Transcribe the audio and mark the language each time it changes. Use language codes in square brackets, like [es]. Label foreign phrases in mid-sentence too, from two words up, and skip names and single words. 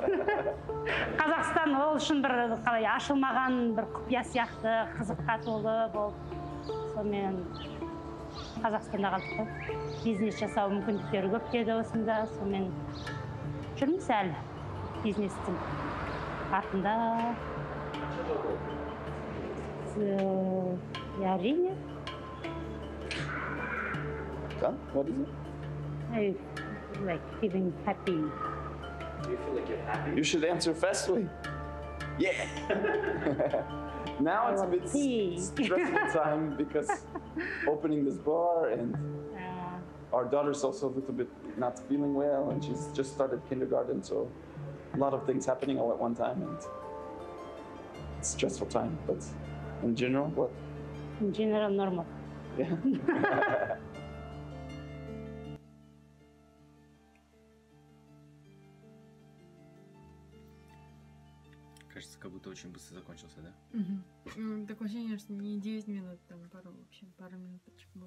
[kk] Қазақстан ол үшін бір қалай ашылмаған бір құпия сияқты, қызыққа толы болып, сонымен Қазақстанда қалдық қой. Бизнес жасау мүмкіндіктері көп деді осында, сонымен жүрміз әлі бизнестің артында. Әрине. [en] What is it? I like feeling happy. Do you feel like you're happy? You should answer fastly. Yeah. Now it's a bit stressful time because opening this bar and our daughter's also a little bit not feeling well and she's just started kindergarten, so a lot of things happening all at one time and it's a stressful time, but in general, what? In general, normal. Yeah. [ru] Кажется, как будто очень быстро закончился, да? Такое ощущение, что не 9 минут, там пару минуточек было.